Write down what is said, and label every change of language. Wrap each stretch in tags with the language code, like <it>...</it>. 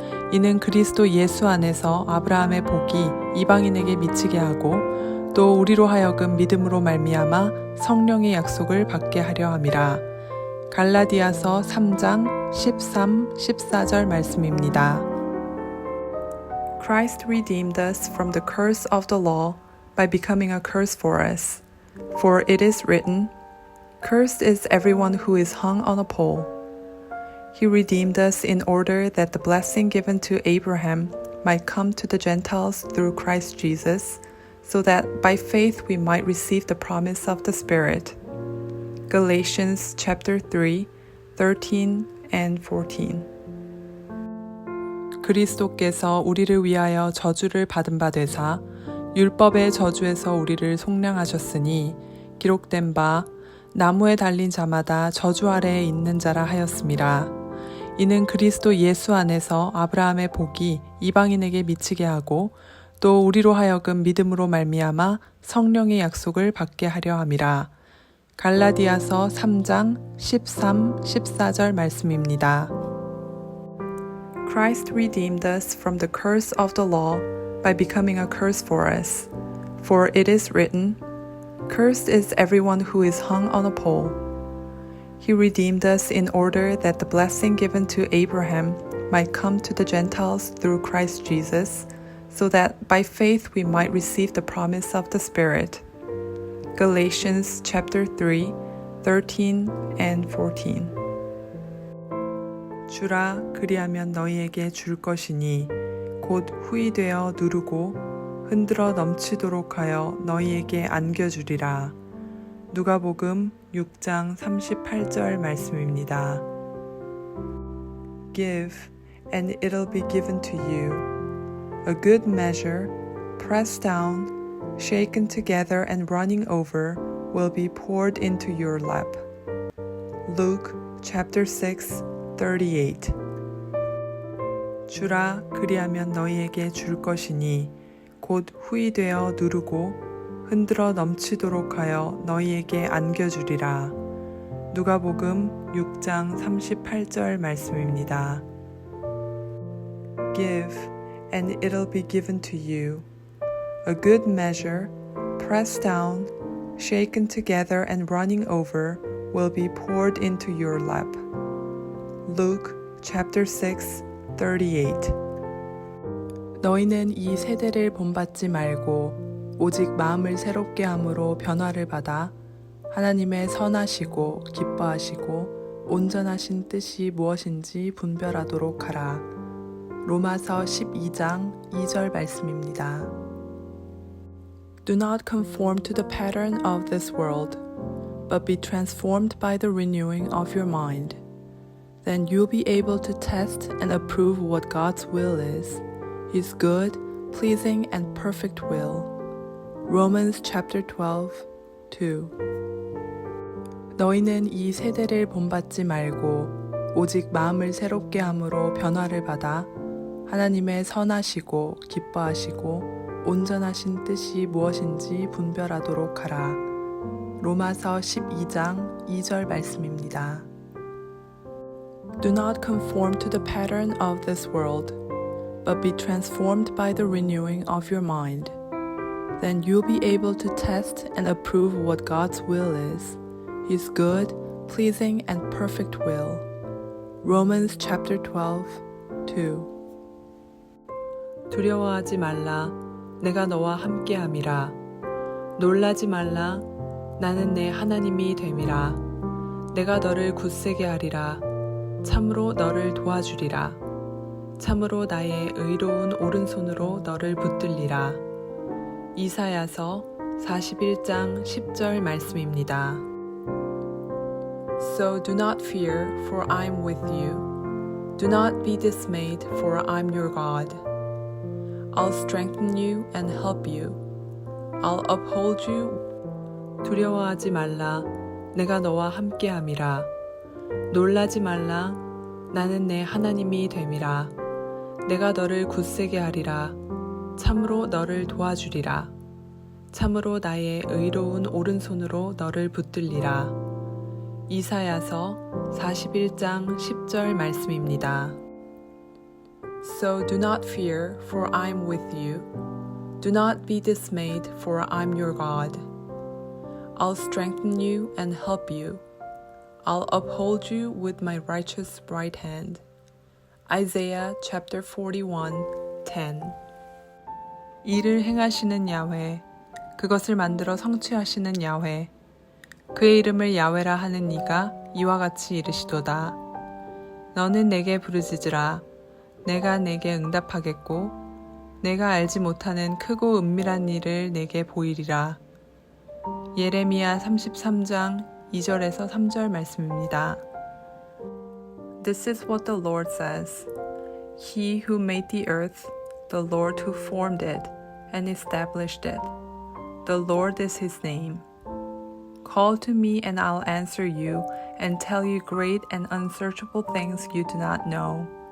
<ko>이는 그리스도 예수 안에서 아브라함의 복이 이방인에게 미치게 하고 또 우리로 하여금 믿음으로 말미암아 성령의 약속을 받게 하려 함이라. 갈라디아서 3장 13, 14절 말씀입니다.</ko> <en>Christ redeemed us from the curse of the law by becoming a curse for us. For it is written, Cursed is everyone who is hung on a pole. He redeemed us in order that the blessing given to Abraham might come to the Gentiles through Christ Jesus, so that by faith we might receive the promise of the Spirit. Galatians chapter 3, 13 and 14.</en> <ko>그리스도께서 우리를 위하여 저주를 받은 바 되사 율법의 저주에서 우리를 속량하셨으니 기록된 바 나무에 달린 자마다 저주 아래에 있는 자라 하였음이라. 이는 그리스도 예수 안에서 아브라함의 복이 이방인에게 미치게 하고 또 우리로 하여금 믿음으로 말미암아 성령의 약속을 받게 하려 함이라. 갈라디아서 3장 13, 14절 말씀입니다.</ko> <en>Christ redeemed us from the curse of the law by becoming a curse for us. For it is written, Cursed is everyone who is hung on a pole. He redeemed us in order that the blessing given to Abraham might come to the Gentiles through Christ Jesus, so that by faith we might receive the promise of the Spirit. Galatians chapter 3, 13 and 14.</en> <ko>주라 그리하면 너희에게 줄 것이니 곧 후이되어 누르고 흔들어 넘치도록 하여 너희에게 안겨주리라. 누가복음 6장 38절 말씀입니다.</ko> <en>Give, and it'll be given to you. A good measure, pressed down, shaken together and running over, will be poured into your lap. Luke chapter 6, 38.</en> <ko>주라 그리하면 너희에게 줄 것이니 곧 후이되어 누르고 흔들어 넘치도록 하여 너희에게 안겨주리라. 누가복음 6장 38절 말씀입니다.</ko> <en>Give, and it'll be given to you. A good measure, pressed down, shaken together and running over, will be poured into your lap. Luke chapter 6, 38.</en> <ko>너희는 이 세대를 본받지 말고 오직 마음을 새롭게 함으로 변화를 받아 하나님의 선하시고 기뻐하시고 온전하신 뜻이 무엇인지 분별하도록 하라. 로마서 12장 2절 말씀입니다.</ko> <en>Do not conform to the pattern of this world, but be transformed by the renewing of your mind. Then you'll be able to test and approve what God's will is, His good, pleasing, and perfect will. Romans chapter 12, 2.</en> <ko>너희는 이 세대를 본받지 말고 오직 마음을 새롭게 함으로 변화를 받아 하나님의 선하시고 기뻐하시고 온전하신 뜻이 무엇인지 분별하도록 하라. 로마서 12장 2절 말씀입니다.</ko> <en>Do not conform to the pattern of this world, but be transformed by the renewing of your mind. Then you'll be able to test and approve what God's will is, His good, pleasing, and perfect will. Romans chapter 12, 2.</en> <ko>두려워하지 말라. 내가 너와 함께함이라. 놀라지 말라. 나는 내 하나님이 됨이라. 내가 너를 굳세게 하리라. 참으로 너를 도와주리라. 참으로 나의 의로운 오른손으로 너를 붙들리라. 이사야서 41장 10절 말씀입니다.</ko> <en>So do not fear, for I am with you. Do not be dismayed, for I am your God. I'll strengthen you and help you. I'll uphold you.</en> <ko>두려워하지 말라. 내가 너와 함께함이라. 놀라지 말라. 나는 내 하나님이 됨이라. 내가 너를 굳세게 하리라. 참으로 너를 도와주리라. 참으로 나의 의로운 오른손으로 너를 붙들리라. 이사야서 41장 10절 말씀입니다.</ko> <en>So do not fear, for I am with you. Do not be dismayed, for I am your God. I'll strengthen you and help you. I'll uphold you with my righteous right hand. Isaiah chapter 41:10.</en> <ko>일을 행하시는 야훼, 그것을 만들어 성취하시는 야훼, 그의 이름을 야훼라 하는 이가 이와 같이 이르시도다. 너는 내게 부르짖으라. 내가 내게 응답하겠고 내가 알지 못하는 크고 은밀한 일을 내게 보이리라. 예레미야 33장 2절에서 3절 말씀입니다.</ko> <en>This is what the Lord says. He who made the earth, the Lord who formed it and established it. The Lord is his name. Call to me and I'll answer you and tell you great and unsearchable things you do not know.</en>